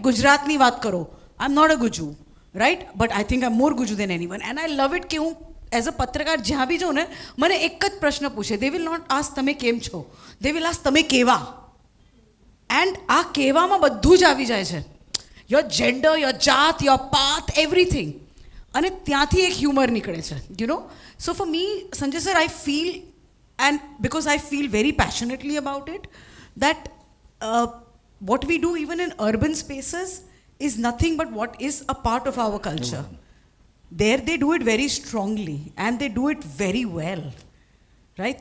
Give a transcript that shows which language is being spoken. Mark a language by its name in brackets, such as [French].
[Gujarati] ગુજરાતની વાત કરો, [English] I'm not a Guju, right? But I think I'm more Guju than anyone, and I love it [Gujarati] કે હું as a પત્રકાર જ્યાં બી જાઉં ને મને એક જ પ્રશ્ન પૂછે. [English] they will not ask [Gujarati] તમે કેમ છો, [English] they will ask [Gujarati] તમે કેવા. [English] and [Gujarati] આ કહેવામાં બધું જ આવી જાય છે, [English] Your gender, your જાત, your path, everything. [Gujarati] અને ત્યાંથી એક હ્યુમર નિકળે છે, you know. [English] So for me, Sanjay sir, I feel, and because I feel very passionately about it, that what we do even in urban spaces is nothing but what is a part of our culture. There they do it very strongly and they do it very well, right?